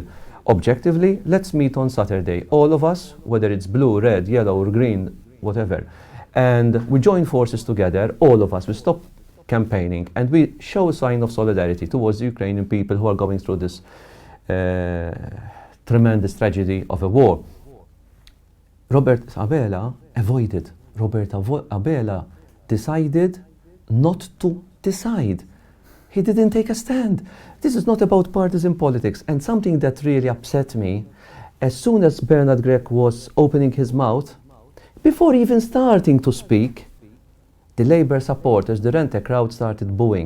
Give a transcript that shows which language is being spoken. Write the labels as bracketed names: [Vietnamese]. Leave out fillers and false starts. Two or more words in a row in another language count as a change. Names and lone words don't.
[English] Objectively, let's meet on Saturday. All of us, whether it's blue, red, yellow, or green, whatever. And we join forces together, all of us. We stop campaigning and we show a sign of solidarity towards the Ukrainian people who are going through this tremendous tragedy of a war. Robert Abela avoided. Robert Abela decided not to decide. He didn't take a stand. This is not about partisan politics. And something that really upset me, as soon as Bernard Gregg was opening his mouth, before even starting to speak, the Labour supporters, the Rente crowd, started booing.